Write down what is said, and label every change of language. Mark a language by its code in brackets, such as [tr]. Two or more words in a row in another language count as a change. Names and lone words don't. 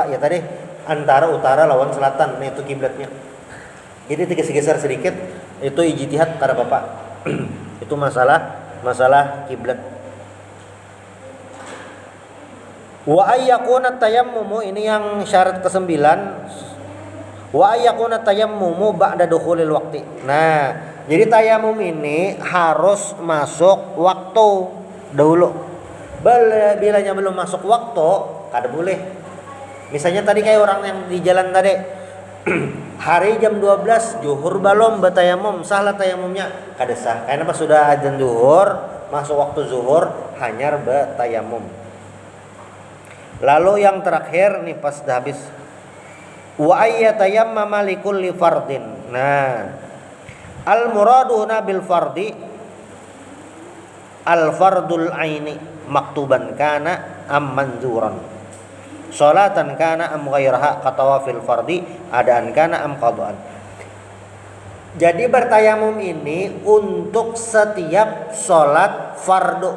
[bjn] Ya tadi antara utara lawan selatan. Nah, itu kiblatnya. Jadi digeser sedikit itu ijtihad kada apa-apa. Itu masalah kiblat. [ar] وأن يكون التيمم, [bjn] ini yang syarat ke-9. [ar] وأن يكون التيمم بعد دخول الوقت. [bjn] Nah, jadi tayamum ini harus masuk waktu dahulu. Bilanya belum masuk waktu, kada boleh. Misalnya tadi kayak orang yang di jalan tadi. Hari jam 12 zuhur balom bertayamum, salah tayamumnya kada sah. Karena pas sudah azan zuhur, masuk waktu zuhur hanyar bertayamum. Lalu yang terakhir nih pas dah habis [ar] وأن يتيمم لكل فرض. [bjn] Nah, [ar] المراد هنا بالفرض الفرض العيني مكتوبا كان أم منذورا صلاة كان أم غيرها كطواف الفرض أداء كان أم قضاء. [bjn] Jadi bertayamum ini untuk setiap sholat fardu.